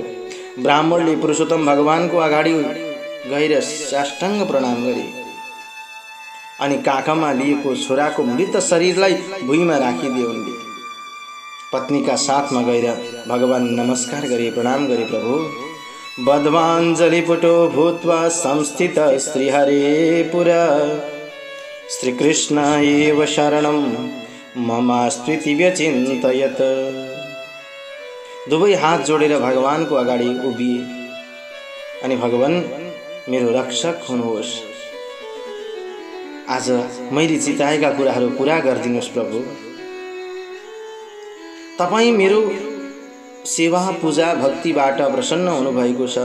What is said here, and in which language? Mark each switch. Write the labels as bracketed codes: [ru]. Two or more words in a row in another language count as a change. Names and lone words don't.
[ne] ब्राह्मणले पुरुषोत्तम भगवानको अगाडि गएर साष्टाङ्ग प्रणाम गरे। अनि काखमा लिएको छोराको मृत शरीरलाई भुइँमा राखिदिए उनले। पत्नीका साथमा गएर भगवान नमस्कार गरे, प्रणाम गरे। [sa] प्रभु बद्धाञ्जलिपुटो भूत्वा संस्थित श्रीहरेपुरा श्रीकृष्ण एव शरणं ममास्त्विति व्यचिन्तयत्। [ne] दुवै हात जोडेर भगवानको अगाडि उभिए अनि भगवान मेरो रक्षक हुनुहोस्। आज मैले चिताएका कुराहरू पूरा गरिदिनुहोस् प्रभु। तपाईँ मेरो सेवा पूजा भक्तिबाट प्रसन्न हुनुभएको छ।